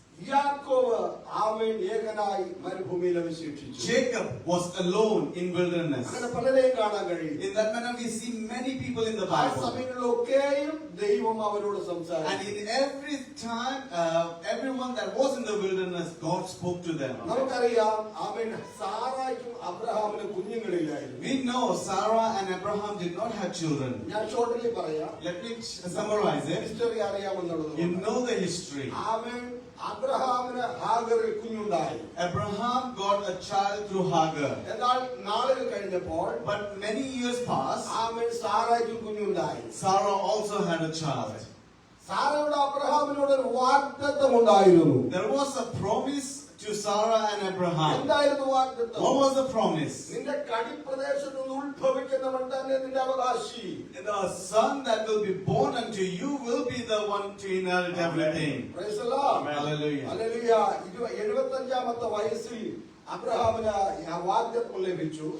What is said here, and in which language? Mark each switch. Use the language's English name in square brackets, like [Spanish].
[Malayalam] യാക്കോബ് ആമേൻ ഏകനായി മരുഭൂമിയിൽ അവശേഷിച്ചു. [English] Jacob was alone in wilderness. [Malayalam] അങ്ങനെ പലരെയും കാണാൻ കഴിയും. [English] In that manner, we see many people in the [Malayalam] ആ [English] Bible. [Malayalam] സമയങ്ങളിലൊക്കെയും ദൈവം അവരോട് [English] And [Malayalam] സംസാരിച്ചു. [English] in every time, everyone that was in the wilderness, God spoke to them. [Malayalam] നമുക്കറിയാം ആമേൻ സാറായ്ക്കും അബ്രഹാമിനും കുഞ്ഞുങ്ങളില്ലായിരുന്നു. [English] We know Sarah and Abraham did not have children. [Malayalam] ഞാൻ shortly പറയാം. [English] Let me summarize it. [Malayalam] History അറിയാമെന്നുള്ളത്. [English] You know the history. [Malayalam] ആമേൻ. അബ്രഹാമിന് ഹാഗറിൽ കുഞ്ഞുണ്ടായി. [English] Abraham got a child through Hagar. [Malayalam] എന്നാൽ നാളുകൾ കഴിഞ്ഞപ്പോൾ [English] But many years passed, [Malayalam] amen സാറായ്ക്കും കുഞ്ഞുണ്ടായി. [English] Sarah also had a child. [Malayalam] സാറയുടെ അബ്രഹാമിനോട് ഒരു വാഗ്ദത്തം ഉണ്ടായിരുന്നു. [English] There was a promise to Sarah and Abraham. [Malayalam] എന്തായിരുന്നു വാഗ്ദത്തം? [English] What was the promise? [Malayalam] നിന്റെ കടിപ്രദേശത്ത് നിന്ന് ഉത്ഭവിക്കുന്നവൻ തന്നെ നിന്റെ അവകാശി. [English] The son that will be born unto you will be the one to inherit everything. Praise the Lord. Amen. Hallelujah. [Malayalam] Hallelujah. 75-ാമത്തെ വയസ്സിൽ അബ്രഹാമിന് ആ വാഗ്ദത്തം ലഭിച്ചു.